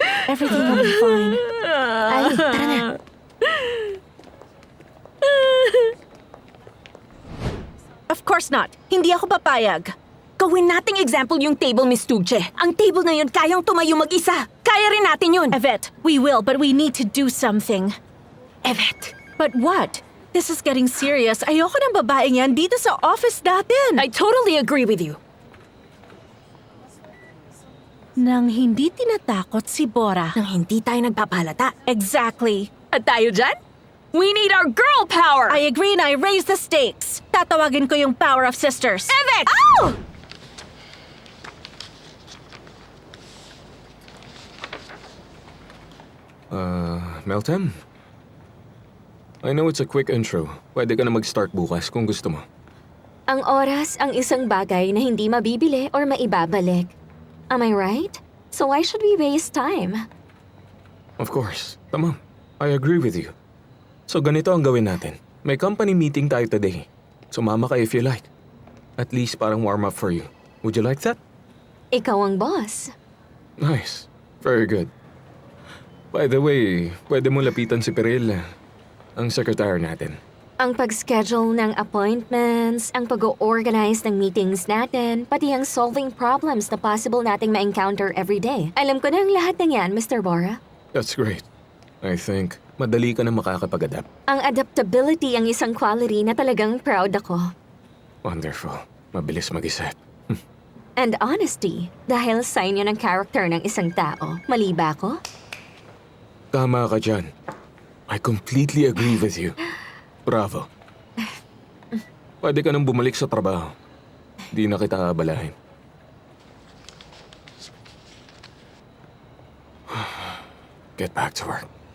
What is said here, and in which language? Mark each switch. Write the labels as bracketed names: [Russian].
[English] Everything will be fine. [Filipino] Ay, tara na. [English] Of course not. [Filipino] Hindi ako papayag. Gawin nating example yung table, Miss Tugche. Ang table na yun kayang tumayo mag-isa. Kaya rin natin yun. [English] Yvette, we will, but we need to do something. Yvette, But what? This is getting serious. [Filipino] Ayoko ng babaeng yan dito sa office natin. [English] I totally agree with you. [Filipino] Nang hindi tinatakot si Bora. Nang hindi tayo nagpapalata. [English] Exactly. [Filipino] At tayo dyan? [English] We need our girl power! I agree and I raise the stakes. [Filipino] Tatawagin ko yung power of sisters. [English] Yvette! Ow! Meltem? I know it's a quick intro. [Filipino] Pwede ka na mag-start bukas kung gusto mo. Ang oras ang isang bagay na hindi mabibili or maibabalik. [English] Am I right? So why should we waste time? Of course. [Filipino] Tama. [English] I agree with you. [Filipino] So ganito ang gawin natin. [English] May company meeting tayo today. [Filipino] Sumama ka [English] if you like. At least [Filipino] parang [English] warm up for you. Would you like that? [Filipino] Ikaw ang boss. [English] Nice. Very good. By the way, [Filipino] pwede mo lapitan si Perel, ang secretary natin. Ang pag-schedule ng appointments, ang pag-organize ng meetings natin, pati ang [English] solving problems [Filipino] na possible nating ma-encounter [English] every day. [Filipino] Alam ko na ang lahat ng yan, Mr. Bora. [English] That's great. I think [Filipino] madali ka na makakapag-adapt. Ang adaptability ang isang quality na talagang proud ako. [English] Wonderful. [Filipino] Mabilis mag-isip. [English] And honesty, [Filipino] dahil sign yun ng character ng isang tao. Mali ba ako? Tama ka dyan. [English] I completely agree with you. Bravo. [Filipino] Pwede ka nang bumalik sa trabaho. Di na kita abalahin. [English] Get back to work.